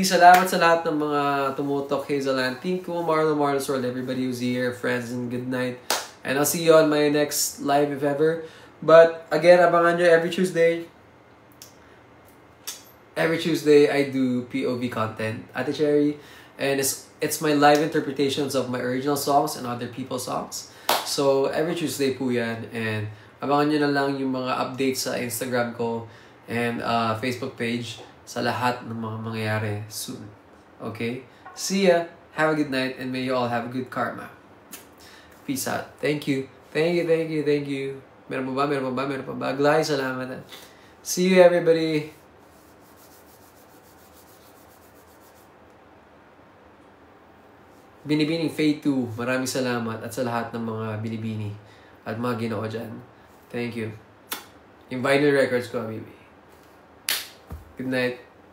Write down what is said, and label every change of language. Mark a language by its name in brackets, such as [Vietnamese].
[Filipino] Salamat sa lahat ng mga tumutok. [English] Hazeland, Tinko, Marlo's World, everybody who's here, friends, and good night. And I'll see you on my next live if ever. But again, [Filipino] abangan nyo [English] every Tuesday. Every Tuesday, I do POV content, Ate Cherry, and it's my live interpretations of my original songs and other people's songs. So, every Tuesday [Filipino] po yan, and abangan nyo na lang yung mga updates sa Instagram ko and Facebook page sa lahat ng mga mangyayari soon. [English] Okay? See ya! Have a good night, and may you all have a good karma. Peace out. Thank you. Thank you. [Filipino] Meron pa ba? Glay, salamat. [English] See you, everybody! [Filipino] Binibining Faye 2, maraming salamat at sa lahat ng mga binibini at mga ginoo dyan. [English] Thank you. Yung vinyl records ko, baby. Good night.